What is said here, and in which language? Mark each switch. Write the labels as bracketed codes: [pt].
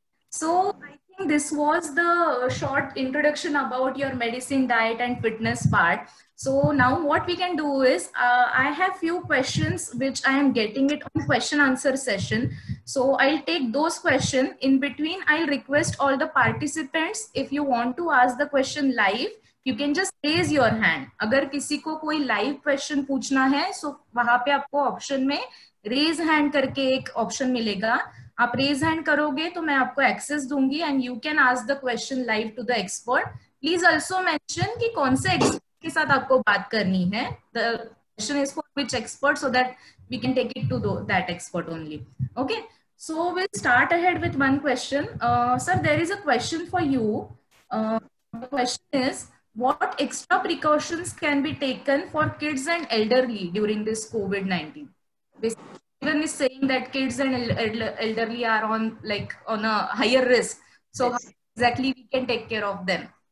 [en] So I think this was the short introduction about your medicine, diet and fitness part. So now what we can do is, I have few questions which I am getting it on question answer session. So I'll take those questions. In between, I'll request all the participants, if you want to ask the question live, you can just raise your hand. [hi] अगर किसी को कोई live question पूछना है, so वहाँ पे आपको option में raise hand करके एक option मिलेगा. [en] आप raise hand [hi] करोगे तो मैं आपको [en] Access दूंगी and you can ask the question live to the expert. [hi] Please also mention कि कौन से एक्सपर्ट के साथ आपको बात करनी है. [en] The question is for which expert, so that we can take it to that expert only. Okay, so will start ahead with one question. Sir, there is a question for you. The question is, what extra precautions can be taken for kids and elderly during this COVID-19? Basically, even is saying that kids and elderly are on a higher risk. So how exactly we can take care of them?